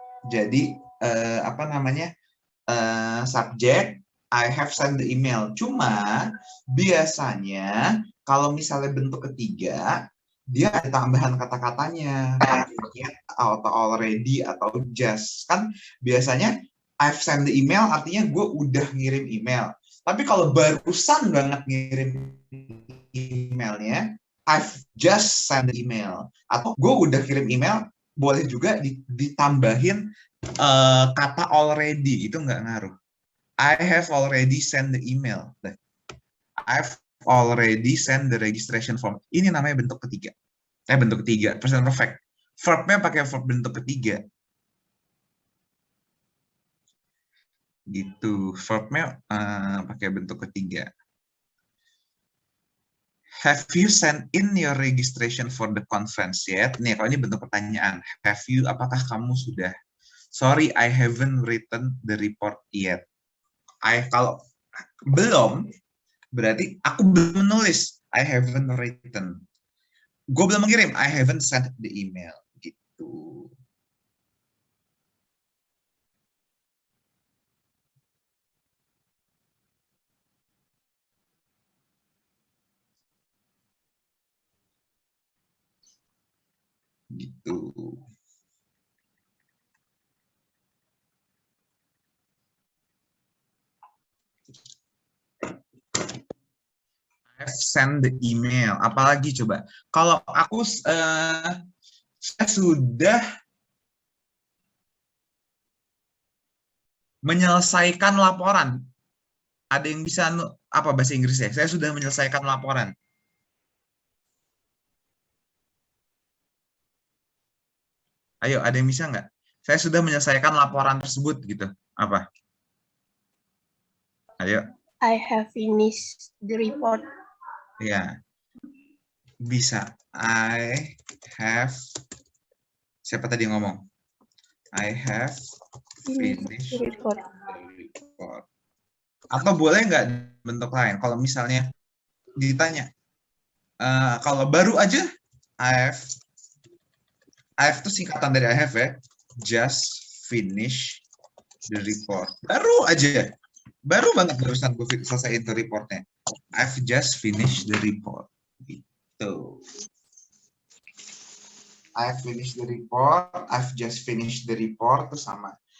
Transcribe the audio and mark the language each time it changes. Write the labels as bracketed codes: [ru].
[id] Jadi apa namanya [en] subject I have sent the email. [id] Cuma biasanya kalau misalnya bentuk ketiga dia ada tambahan kata-katanya, yet atau already atau just. Kan biasanya [en] I've sent the email [id] artinya gue udah ngirim email. Tapi kalau barusan banget ngirim emailnya, [en] I've just sent the email. [id] Atau gue udah kirim email, boleh juga ditambahin kata already, itu nggak ngaruh. [en] I have already sent the email. I've already sent the registration form. [id] Ini namanya bentuk ketiga. Bentuk ketiga, present perfect. Verbnya pakai verb bentuk ketiga. Gitu. Verbnya pakai bentuk ketiga. [en] Have you sent in your registration for the conference yet? [id] Nih, kalau ini bentuk pertanyaan. [en] Have you, [id] apakah kamu sudah? [en] Sorry, I haven't written the report yet. [id] Kalau belum, berarti aku belum menulis. [en] I haven't written. [id] Gue belum mengirim. [en] I haven't sent the email. Gitu. [id] Gitu. [en] I've sent the email. [id] Apalagi coba? Kalau aku saya sudah menyelesaikan laporan. Ada yang bisa apa bahasa Inggrisnya? Saya sudah menyelesaikan laporan. Ayo, ada yang bisa nggak? Saya sudah menyelesaikan laporan tersebut gitu. Apa? Ayo. [en] I have finished the report. [id] Ya. Bisa. [en] I have. [id] Siapa tadi yang ngomong? [en] I have finished the report. [id] Atau boleh nggak bentuk lain? Kalau misalnya ditanya, kalau baru aja, [en] I have [id] itu singkatan dari I have ya. [en] Just finish the report. [id] Baru aja. Baru banget barusan gue selesai itu reportnya. [en] I've just finished the report. Gitu. I've finished the report. I've just finished the report. Itu sama.